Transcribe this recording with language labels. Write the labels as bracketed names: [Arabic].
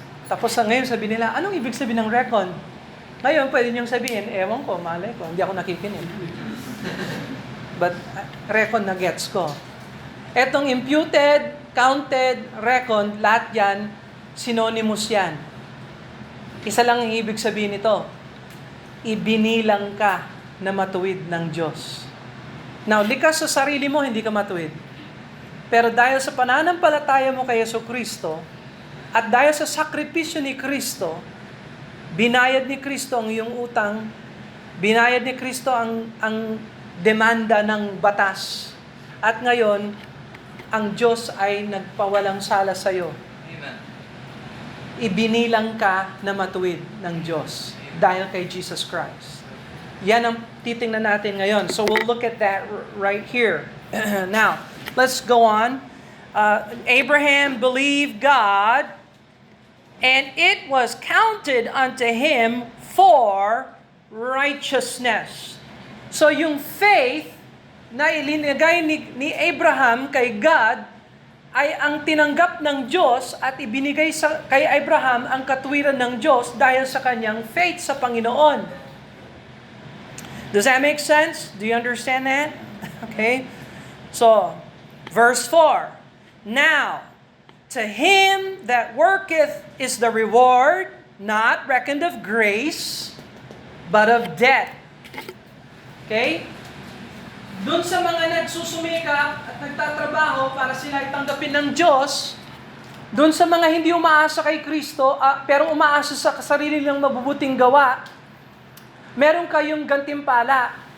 [Filipino] Tapos ngayon sabihin nila, anong ibig sabihin ng reckoned? Ngayon, pwede nyo sabihin, ewan ko, malay ko, hindi ako nakikinig. But reckoned na gets ko. Etong imputed, counted, reckoned, lahat yan, synonymous yan. Isa lang ang ibig sabihin nito. Ibinilang ka na matuwid ng Diyos. Now, likas sa sarili mo, hindi ka matuwid. Pero dahil sa pananampalataya mo kay Jesucristo, at dahil sa sakripisyo ni Kristo, binayad ni Kristo ang iyong utang, binayad ni Kristo ang demanda ng batas. At ngayon, ang Diyos ay nagpawalang sala sa iyo. Ibinilang ka na matuwid ng Diyos dahil kay Jesus Christ. Yan ang titingnan natin ngayon. [English] So we'll look at that right here. Now, let's go on. Abraham believed God, and it was counted unto him for righteousness. [Filipino] So yung faith na ilinagay ni Abraham kay God ay ang tinanggap ng Diyos at ibinigay kay Abraham ang katuwiran ng Diyos dahil sa kanyang faith sa Panginoon. [English] Does that make sense? Do you understand that? Okay. So, verse 4. Now, to him that worketh is the reward, not reckoned of grace, but of debt. Okay? [Filipino] Doon sa mga nagsusumikap at nagtatrabaho para sila ay tanggapin ng Diyos, doon sa mga hindi umaasa kay Kristo, pero umaasa sa sarili nilang mabubuting gawa, meron kayong gantimpala.